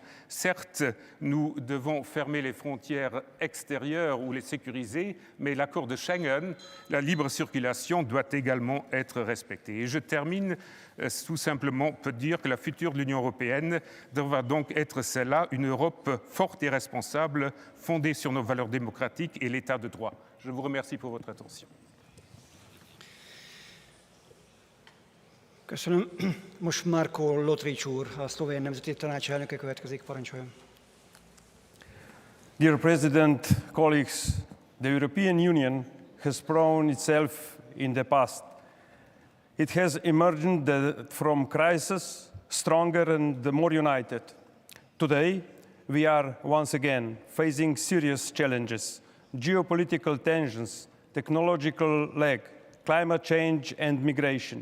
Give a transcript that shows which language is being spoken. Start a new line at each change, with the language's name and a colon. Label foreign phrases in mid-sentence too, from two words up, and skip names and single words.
French: Certes, nous devons fermer les frontières extérieures ou les sécuriser, mais l'accord de Schengen, la libre circulation, doit également être respecté. Et je termine tout simplement pour dire que la future de l'Union européenne devra donc être celle-là, une Europe forte et responsable, fondée sur nos valeurs démocratiques et l'état de droit. Je vous remercie pour votre attention.
Hungarian: Köszönöm. Most Marko Lotrič úr, a szlovén nemzeti tanács elnöke következik, parancsoljon.
English: Dear President, colleagues, the European Union has proven itself in the past. It has emerged from crisis stronger and more united. Today, we are once again facing serious challenges, geopolitical tensions, technological lag, climate change and migration.